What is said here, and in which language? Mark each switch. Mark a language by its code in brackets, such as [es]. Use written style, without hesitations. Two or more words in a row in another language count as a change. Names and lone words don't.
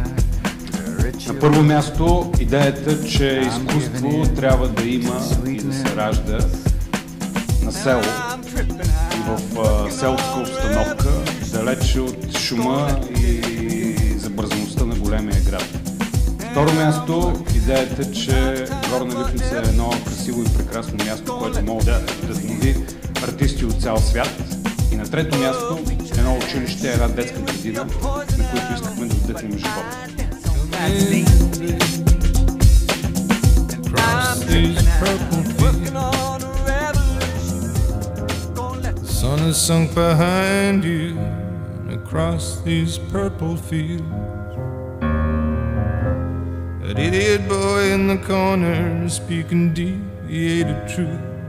[bg] На първо място идеята, че изкуство трябва да има и да се ражда на село и в селска обстановка, далече от шума и забързаността на големия град. Второ място, идеята, че Горна Липница е едно красиво и прекрасно място, което може да вдъхнови артисти от цял свят. И на трето място, едно училище, една детска градина, на които искахме да вдъхнем живота. [en] Sun is sunk behind you and across these purple fields. That idiot boy in the corner speaking deviated truth.